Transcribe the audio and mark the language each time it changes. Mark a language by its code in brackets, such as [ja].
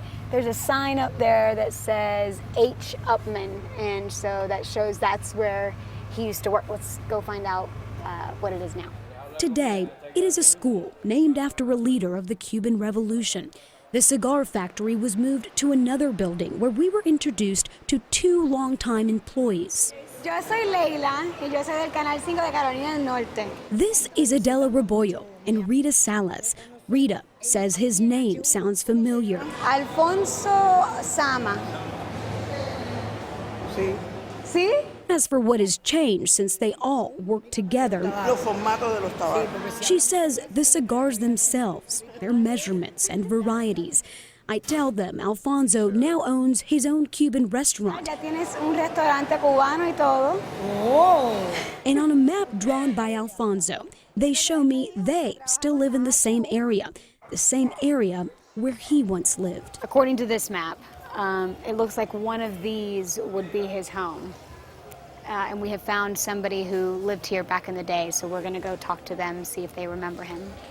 [en] There's a sign up there that says H. Upman, and so that shows that's where he used to work. Let's go find out what it is now. Today, it is a school named after a leader of the Cuban Revolution. The cigar factory was moved to another building where we were introduced to 2 longtime employees. [es] Yo soy Leyla, y yo soy del Canal 5 de Carolina del Norte. [en] This is Adela Rebollo and Rita Salas. Rita says his name sounds familiar. Alfonso Sama. [es] Sí. ¿Sí? [en] As for what has changed since they all worked together, she says the cigars themselves, their measurements and varieties. I tell them Alfonso now owns his own Cuban restaurant. [es] Ya tienes un restaurante cubano y todo. [en] And on a map drawn by Alfonso, they show me they still live in the same area where he once lived. According to this map, it looks like one of these would be his home. And we have found somebody who lived here back in the day, so we're going to go talk to them, see if they remember him.